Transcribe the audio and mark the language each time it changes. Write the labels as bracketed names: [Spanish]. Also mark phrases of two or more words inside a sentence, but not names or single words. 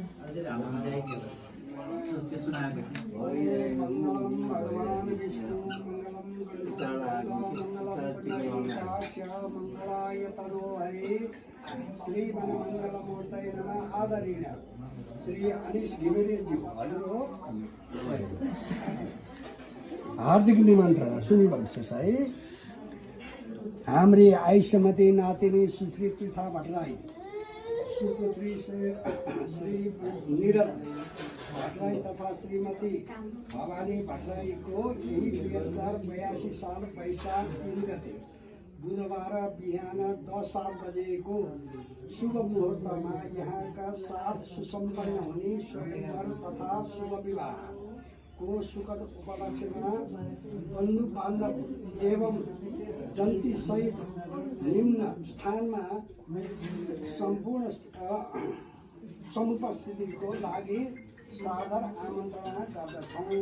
[Nepali] त्यो सुनाएपछि [Sanskrit] मङ्गलम भगवान् विष्णु मङ्गलाय तनो हरि श्री वनमङ्गलमूर्तये नमः। [Nepali] आदरणीय श्री अनिश घिमिरेज्यू हजुर हो, हार्दिक निमन्त्रणा सुनिबक्नुहोस् है। हाम्री आयुष्यमती नातिनी सुश्री पृथा भट्टराई, सुपुत्री श्री निरत भट्टराई तथा श्रीमती भवानी भट्टराईको यही 2082 साल वैशाख 3 गते बुधबार बिहान 10:07 बजेको शुभ मुहुर्तमा यहाँका साथ सुसम्पन्न हुने स्वयंवर तथा शुभ विवाहको सुखद उपलक्ष्यमा बन्धु बान्धव एवं जन्ती सहित निम्न स्थानमा सम्पूर्ण समुपस्थितिको लागि सादर आमन्त्रणा गर्दछौँ।